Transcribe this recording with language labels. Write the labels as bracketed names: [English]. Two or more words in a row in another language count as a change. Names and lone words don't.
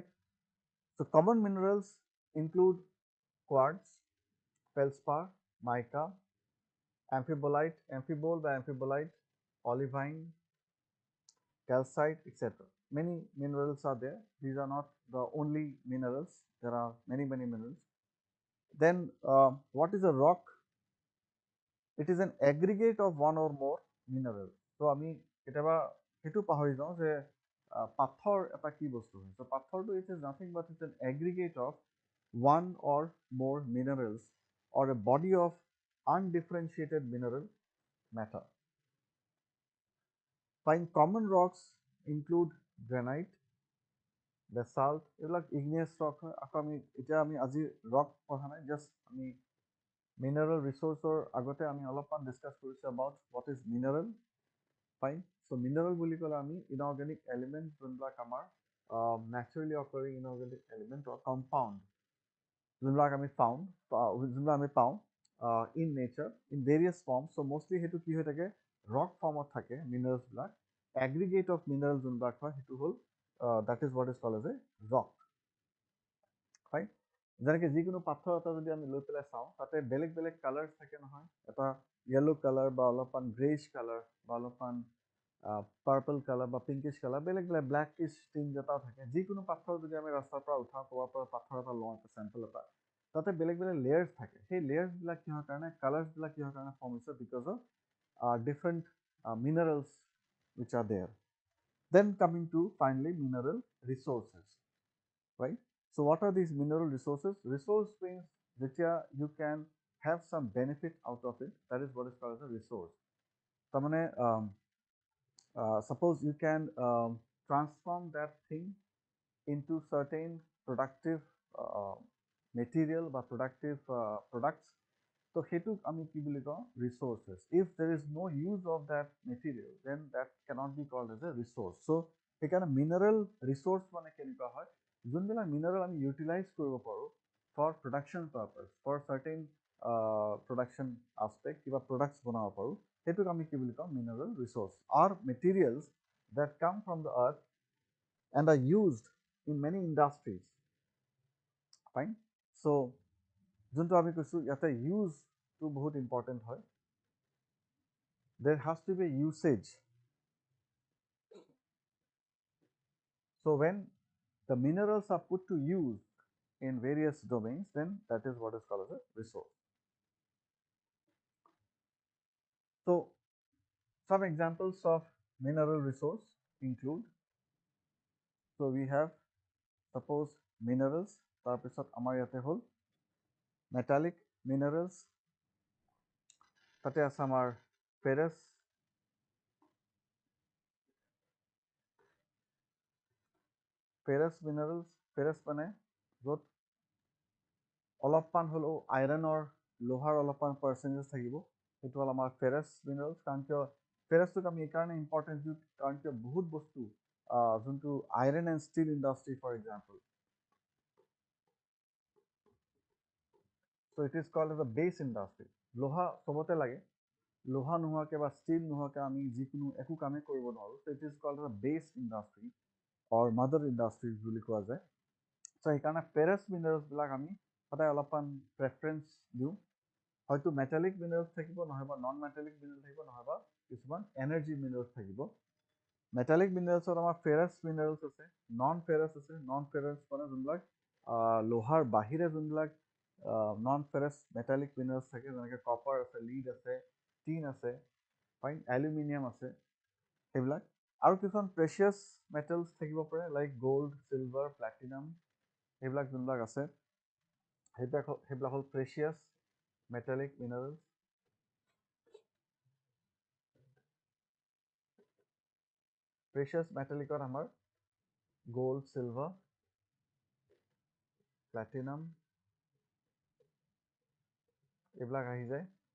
[English] So, common minerals include quartz, feldspar, mica, amphibolite, amphibole by amphibolite, olivine, calcite, etc. Many minerals are there. These are not the only minerals. There are many minerals. Then, what is a rock? It is an aggregate of one or more minerals. So, [Assamese] আমি কেতিয়াবা সেইটো পাহৰি যাওঁ যে পাথৰ এটা কি বস্তু হয়. [English] So, পাথৰটো it is nothing but it's an aggregate of one or more minerals or a body of undifferentiated mineral matter. Fine, common rocks include granite, basalt, এইবিলাক igneous rock হয়. [Assamese] আকৌ আমি এতিয়া আমি আজি rock পঢ়া নাই, just আমি [English] mineral resourceৰ [Assamese] আগতে আমি অলপমান discuss কৰিছোঁ [English] about what is mineral. Fine. So, mineral [Assamese] বুলি ক'লে আমি [English] inorganic element [Assamese] যোনবিলাক আমাৰ [English] naturally occurring inorganic element or compound [Assamese] যোনবিলাক আমি পাওঁ [English] in nature in various forms. So, mostly [Assamese] সেইটো কি হৈ থাকে [English] rock formত থাকে minerals বিলাক aggregate of minerals [Assamese] যোনবিলাক হয় সেইটো হ'ল [English] that is what is called as a rock. Fine. [Assamese] যেনেকৈ যিকোনো পাথৰ এটা যদি আমি লৈ পেলাই চাওঁ তাতে বেলেগ বেলেগ কালাৰ্ছ থাকে নহয় এটা [English] yellow colour [Assamese] বা অলপমান [English] greyish colour [Assamese] বা অলপমান [English] purple colour [Assamese] বা [English] pinkish colour [Assamese] বেলেগ বেলেগ [English] blackish tinge [Assamese] এটাও থাকে যিকোনো পাথৰ যদি আমি ৰাস্তাৰ পৰা উঠাওঁ ক'ৰবাৰ পৰা পাথৰ এটা লওঁ এটা চেম্পল এটা তাতে বেলেগ বেলেগ লেয়াৰ্ছ থাকে সেই লেয়াৰ্ছবিলাক কিহৰ কাৰণে কালাৰ্ছবিলাক কিহৰ কাৰণে ফৰ্ম হৈছে [English] because of different minerals which are there. Then coming to finally mineral resources, right? So, what are these mineral resources? Resource means that you can have some benefit out of it. That is what is called as a resource. Suppose you can transform that thing into certain productive material or productive products. So, [Assamese] হেতুক আমি কি বুলি কওঁ resources. [English] If there is no use of that material, then that cannot be called as a resource. So, সেইকাৰণে mineral resource [Assamese] মানে কেনেকুৱা হয় যোনবিলাক [English] mineral আমি utilize [Assamese] কৰিব পাৰোঁ [English] for production purpose, for certain production aspect কিবা products [Assamese] বনাব পাৰোঁ সেইটোক আমি কি বুলি কওঁ [English] mineral resource are materials that come from the earth and are used in many industries. Fine. So, [Assamese] যোনটো আমি কৈছোঁ ইয়াতে use টো বহুত important হয়. [English] There has to be a usage. So, when the minerals are put to use in various domains, then that is what is called as a resource. Fine. So, what are the minerals? Minerals are minerals that come from the earth and are used in many industries. Fine. So, when the minerals are put to use in various domains, then that is what is called as a resource. So some examples of mineral resource include, so we have suppose minerals, [Assamese] তাৰপিছত আমাৰ ইয়াতে হ'ল [English] metallic minerals, [Assamese] তাতে আছে আমাৰ ferrous minerals, ferrous মানে য'ত অলপমান হ'লেও আইৰণৰ লোহাৰ অলপমান পাৰ্চেণ্টেজ থাকিব, সেইটো হ'ল আমাৰ [English] ferrous minerals। [Assamese] কাৰণ কিয় ferrousটোক আমি এইকাৰণে ইম্পৰ্টেঞ্চ দিওঁ, কাৰণ কিয় বহুত বস্তু যোনটো [English] iron and steel industry for example, so it is called as a base industry। [Assamese] লোহা চবতে লাগে, লোহা নোহোৱাকৈ বা ষ্টীল নোহোৱাকৈ আমি যিকোনো একো কামেই কৰিব নোৱাৰোঁ। [English] so it is called as a base industry or mother industries [Assamese] বুলি কোৱা যায়। so সেইকাৰণে [English] ferrous mineralsবিলাক [Assamese] আমি সদায় অলপমান প্ৰেফাৰেঞ্চ দিওঁ। হয়তো [English] metallic minerals [Assamese] থাকিব, নহয়বা [English] non metallic mineral [Assamese] থাকিব, নহয়বা কিছুমান [English] energy minerals [Assamese] থাকিব। [English] metallic mineralsত [Assamese] আমাৰ [English] ferrous minerals [Assamese] আছে, [English] non ferrous [Assamese] আছে। [English] non ferrous [Assamese] মানে যোনবিলাক লোহাৰ বাহিৰে যোনবিলাক [English] non ferrous metallic minerals [Assamese] থাকে, যেনেকৈ কপাৰ আছে, লিড আছে, টিন আছে, ফাইন, এলুমিনিয়াম আছে, সেইবিলাক। আৰু কিছুমান [English] precious metals [Assamese] থাকিব পাৰে, [English] like gold, silver, platinum, [Assamese] সেইবিলাক যোনবিলাক আছে, সেইবিলাক হ'ল [English] precious metallic minerals. Precious metallicত [Assamese] আমাৰ [English] gold, silver, platinum [Assamese] এইবিলাক আহি যায়।